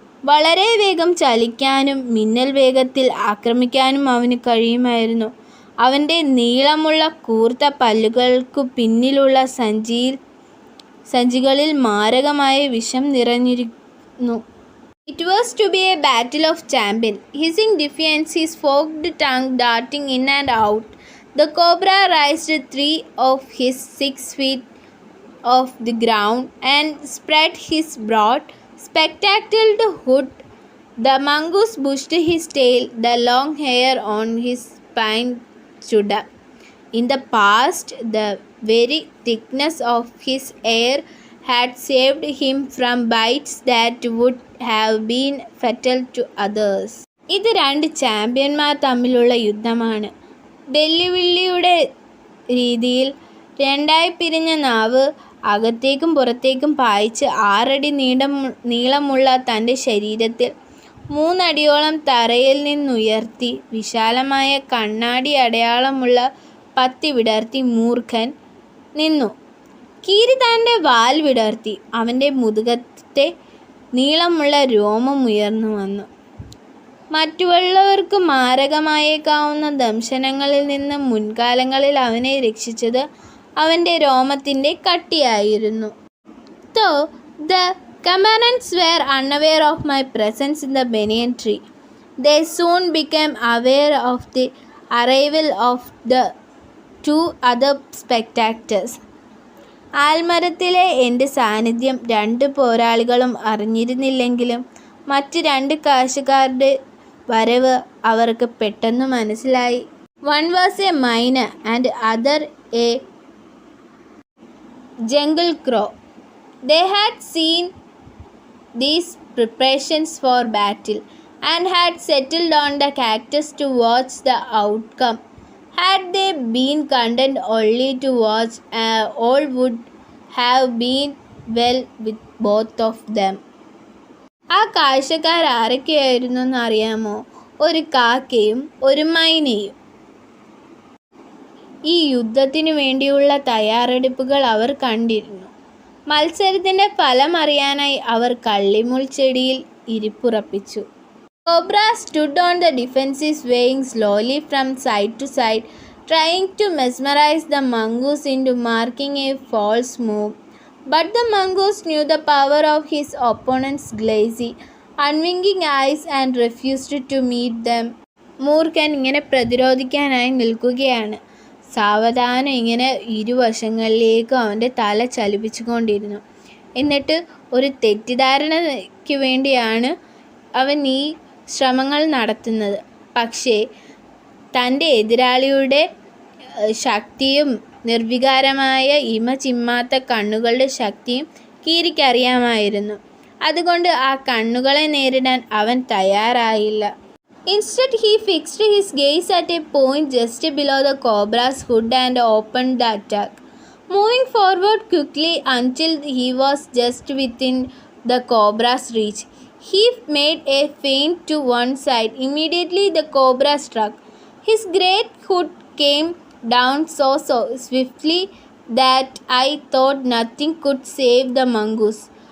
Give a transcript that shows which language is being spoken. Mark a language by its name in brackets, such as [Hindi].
[Malayalam] വളരെ വേഗം ചലിക്കാനും മിന്നൽ വേഗത്തിൽ ആക്രമിക്കാനും അവന് കഴിയുമായിരുന്നു. അവൻ്റെ നീളമുള്ള കൂർത്ത പല്ലുകൾക്കു പിന്നിലുള്ള സഞ്ചികളിൽ മാരകമായ വിഷം നിറഞ്ഞിരുന്നു. [English] It was to be a battle of champions. Hissing defiance, his forked tongue darting in and out, the cobra raised 3 of his 6 feet off the ground and spread his broad, spectacled hood. The mongoose bushed his tail. The long hair on his spine stood up. In the past, the very thickness of his hair had saved him from bites that would have been fatal to others. [Malayalam] ഇത് 2 ചാമ്പ്യന്മാർ തമ്മിലുള്ള യുദ്ധമാണ്. വെല്ലുവിളിയുടെ രീതിയിൽ 2ആയി പിരിഞ്ഞ നാവ് അകത്തേക്കും പുറത്തേക്കും പായിച്ച് 6 അടി നീളമുള്ള തൻ്റെ ശരീരത്തിൽ 3 അടിയോളം തറയിൽ നിന്നുയർത്തി വിശാലമായ കണ്ണാടി അടയാളമുള്ള പത്തി വിടർത്തി മൂർഖൻ നിന്നു. കീരി തൻ്റെ വാൽ വിടർത്തി. അവൻ്റെ മുതുകത്തെ നീളമുള്ള രോമം ഉയർന്നു വന്നു. മറ്റുള്ളവർക്ക് മാരകമായേക്കാവുന്ന ദംശനങ്ങളിൽ നിന്ന് മുൻകാലങ്ങളിൽ അവനെ രക്ഷിച്ചത് അവൻ്റെ രോമത്തിൻ്റെ കട്ടിയായിരുന്നു. [English] Though the combatants were unaware of my presence in the banyan tree, they soon became aware of the arrival of the two other spectators. [Malayalam] ആൽമരത്തിലെ എൻ്റെ സാന്നിധ്യം 2 പോരാളികളും അറിഞ്ഞിരുന്നില്ലെങ്കിലും മറ്റ് 2 കാഴ്ചക്കാരുടെ വരവ് അവർക്ക് പെട്ടെന്ന് മനസ്സിലായി. [English] One was a miner and other a jungle crow. They had seen these preparations for battle and had settled on the cactus to watch the outcome. Had they been content only to watch, all would have been well with both of them. [Malayalam] ആ കാഴ്ചക്കാർ ആരൊക്കെയായിരുന്നു എന്നറിയാമോ? ഒരു കാക്കയും ഒരു മൈനയും. ഈ യുദ്ധത്തിനു വേണ്ടിയുള്ള തയ്യാറെടുപ്പുകൾ അവർ കണ്ടിരുന്നു. മത്സരത്തിൻ്റെ ഫലം അറിയാനായി അവർ കള്ളിമുൾ ചെടിയിൽ ഇരിപ്പുറപ്പിച്ചു. [English] Cobra stood on the defensive, swaying slowly from side to side, trying to mesmerize the mongoose into making a false move. But the mongoose knew the power of his opponent's glassy, unwinking eyes and refused to meet them. [Malayalam] മൂർഖൻ ഇങ്ങനെ പ്രതിരോധിക്കാനായി നിൽക്കുകയാണ്. സാവധാനം ഇങ്ങനെ ഇരുവശങ്ങളിലേക്കും അവൻ്റെ തല ചലിപ്പിച്ചുകൊണ്ടിരുന്നു. എന്നിട്ട് ഒരു തെറ്റിദ്ധാരണയ്ക്ക് വേണ്ടിയാണ് അവൻ ഈ ശ്രമങ്ങൾ നടത്തുന്നത്. പക്ഷേ തൻ്റെ എതിരാളിയുടെ ശക്തിയും നിർവികാരമായ ഇമ ചിമ്മാത്ത കണ്ണുകളുടെ ശക്തിയും കീരിക്കറിയാമായിരുന്നു. അതുകൊണ്ട് ആ കണ്ണുകളെ നേരിടാൻ അവൻ തയ്യാറായില്ല. [English] Instead, he fixed his gaze at a point just below the cobra's hood and opened the attack. Moving forward quickly until he was just within the cobra's reach, he made a feint to one side. Immediately the cobra struck. His great hood came down so swiftly that I thought nothing could save the mongoose.